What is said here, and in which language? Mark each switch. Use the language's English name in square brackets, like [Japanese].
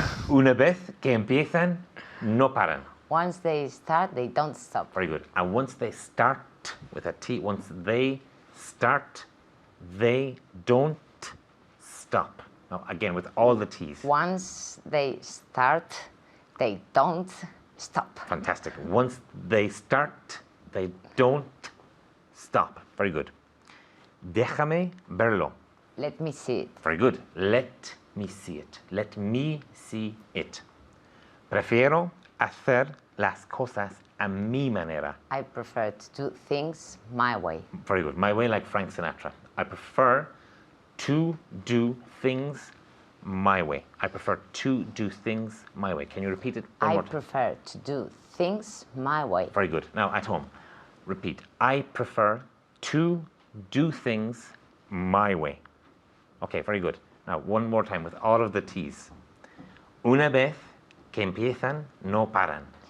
[Spanish] Una vez que empiezan, no paran. [English] Once they start, they don't stop. Very good. And once they start, with a T, once they start, they don't stop. Now, again, with all the T's. Once they start, they don't stop. Fantastic. Once they start, they don't stop. Very good. [Spanish] Déjame verlo. [English] Let me see it. Very good. Let me see it. Let me see it. [Spanish] Prefiero hacer las cosas a mi manera. [English] I prefer to do things my way. Very good. My way, like Frank Sinatra. I prefer to do things my way. I prefer to do things my way. Can you repeat it one more time? I prefer to do things my way. Very good. Now, at home, repeat. I prefer to do things my way. Okay, very good. Now, one more time with all of the T's. [Spanish] Una vez que empiezan, no paran.